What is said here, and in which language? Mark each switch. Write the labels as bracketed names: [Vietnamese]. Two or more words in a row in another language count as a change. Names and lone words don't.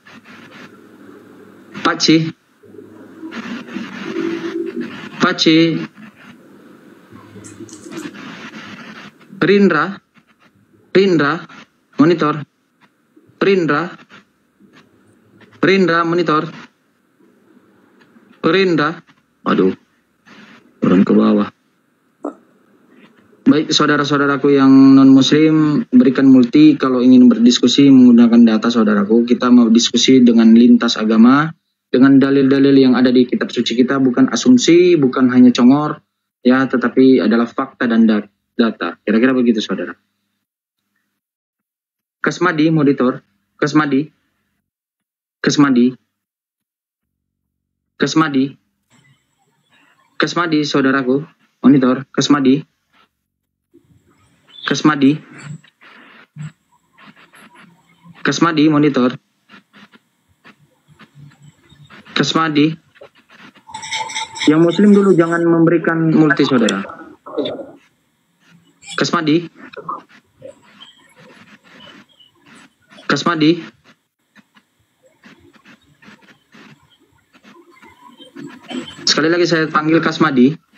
[Indonesian] Rindra monitor, Rindra monitor. Perindah, aduh, turun ke bawah. Baik saudara-saudaraku yang non muslim, berikan multi kalau ingin berdiskusi menggunakan data saudaraku. Kita mau diskusi dengan lintas agama, dengan dalil-dalil yang ada di kitab suci kita, bukan asumsi, bukan hanya congor, ya, tetapi adalah fakta dan data. Kira-kira begitu saudara. Kasmadi monitor, Kasmadi saudaraku, monitor, Kasmadi monitor, Kasmadi. Yang muslim dulu jangan memberikan multi saudara. Kasmadi. Sekali lagi saya panggil Kasmadi.